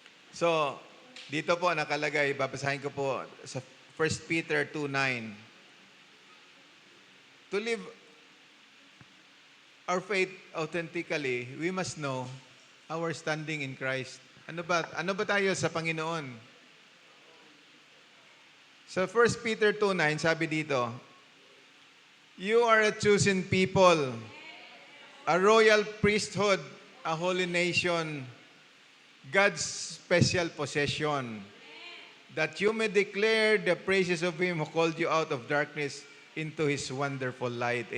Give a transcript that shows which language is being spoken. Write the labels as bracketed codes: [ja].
[tl] So, dito po nakalagay, babasahin ko po sa 1 Peter 2:9. [en] To live our faith authentically, we must know our standing in Christ. [tl] Ano ba tayo sa Panginoon? [en] Sa 1 Peter 2:9, [tl] sabi dito, [en] you are a chosen people, a royal priesthood, a holy nation, God's special possession, that you may declare the praises of Him who called you out of darkness into His wonderful light.